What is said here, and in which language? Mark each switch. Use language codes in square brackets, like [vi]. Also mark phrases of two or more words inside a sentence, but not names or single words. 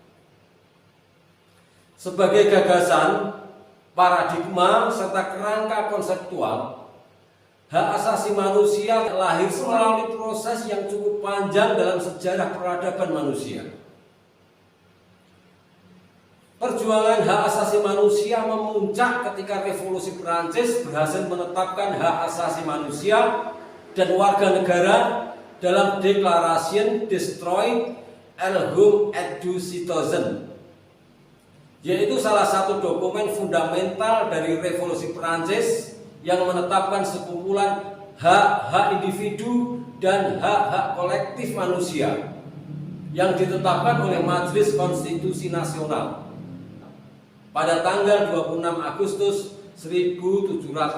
[id] Sebagai gagasan, paradigma serta kerangka konseptual, hak asasi manusia lahir melalui proses yang cukup panjang dalam sejarah peradaban manusia. Perjuangan hak asasi manusia memuncak ketika Revolusi Perancis berhasil menetapkan hak asasi manusia dan warga negara dalam Déclaration des droits et du citoyen, yaitu salah satu dokumen fundamental dari Revolusi Perancis yang menetapkan sekumpulan hak-hak individu dan hak-hak kolektif manusia yang ditetapkan oleh Majelis Konstitusi Nasional pada tanggal 26 Agustus 1789.